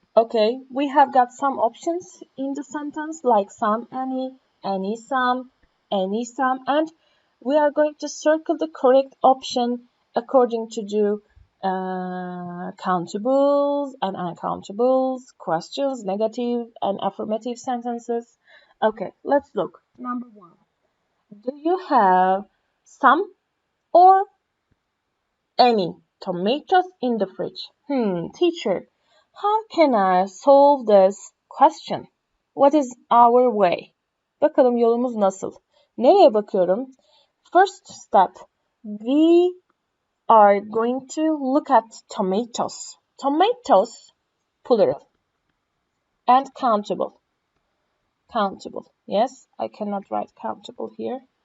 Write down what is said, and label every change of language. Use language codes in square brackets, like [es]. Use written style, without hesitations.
[en] Okay, we have got some options in the sentence like some, any, some, and we are going to circle the correct option according to the countables and uncountables, questions, negative and affirmative sentences. Okay, let's look. Number one. Do you have some or any tomatoes in the fridge? Teacher, how can I solve this question? What is our way? [tr] Bakalım yolumuz nasıl? Nereye bakıyorum? [en] First step. We are going to look at tomatoes. Tomatoes, plural, and countable. Countable. Yes, I cannot write countable here.